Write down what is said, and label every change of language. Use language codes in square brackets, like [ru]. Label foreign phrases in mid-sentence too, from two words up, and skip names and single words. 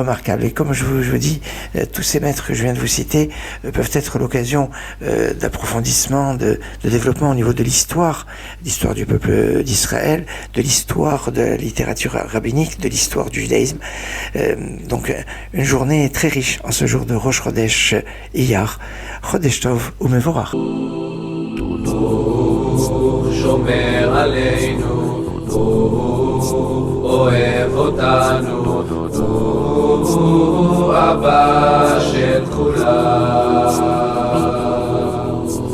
[fr] Et comme je vous dis, tous ces maîtres que je viens de vous citer peuvent être l'occasion d'approfondissement, de développement au niveau de l'histoire du peuple d'Israël, de l'histoire de la littérature rabbinique, de l'histoire du judaïsme. Donc une journée très riche en ce jour de [he] ראש חודש אייר. חודש טוב ומבורך. שומר עלינו, אוהב אותנו, אבא של כולם.